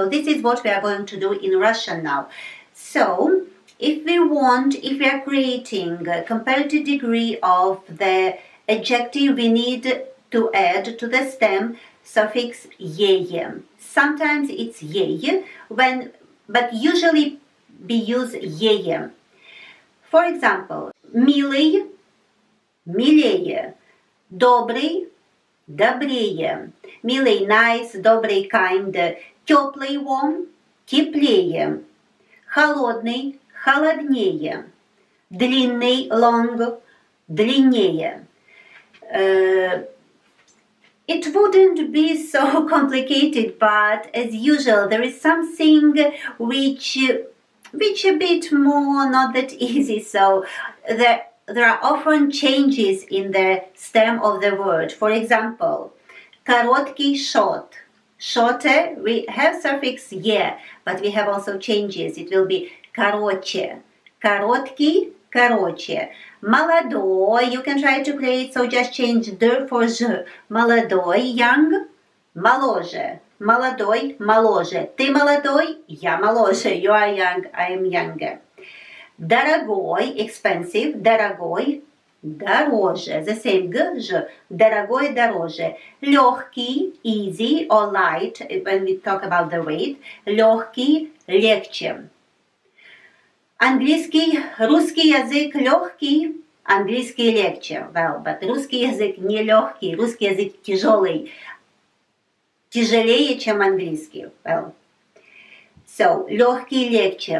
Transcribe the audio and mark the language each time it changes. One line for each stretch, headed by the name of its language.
English: So this is what we are going to do in Russian now. So if we are creating a comparative degree of the adjective, we need to add to the stem suffix "ее". Sometimes it's "ее", but usually we use "ее". For example,
Russian: милый, милее, добрый, добрее, милый, nice, добрый, kind, тёплый, warm, теплее, холодный, холоднее, длинный, long, длиннее.
English: It wouldn't be so complicated, but as usual, there is something which a bit more not that easy. So there are often changes in the stem of the word. For example, короткий, short. Shorter, we have suffix "е", but we have also changes.
Russian: It will be короче. Короткий, короче.
English: Молодой, you can try to create, so just change "д" for "ж".
Russian: Молодой, young, моложе. Молодой, моложе. Ты молодой, я моложе.
English: You are young, I am younger. Дорогой, expensive.
Russian: Дорогой, дороже.
English: The same G, Ж.
Russian: Дорогой, дороже.
English: Лёгкий, easy or light, when we talk about the weight.
Russian: Лёгкий, легче. Английский, русский язык лёгкий, английский легче.
English: Well, but
Russian: русский язык не лёгкий, русский язык тяжелый. Тяжелее, чем английский.
English: Well. So, легкий, легче.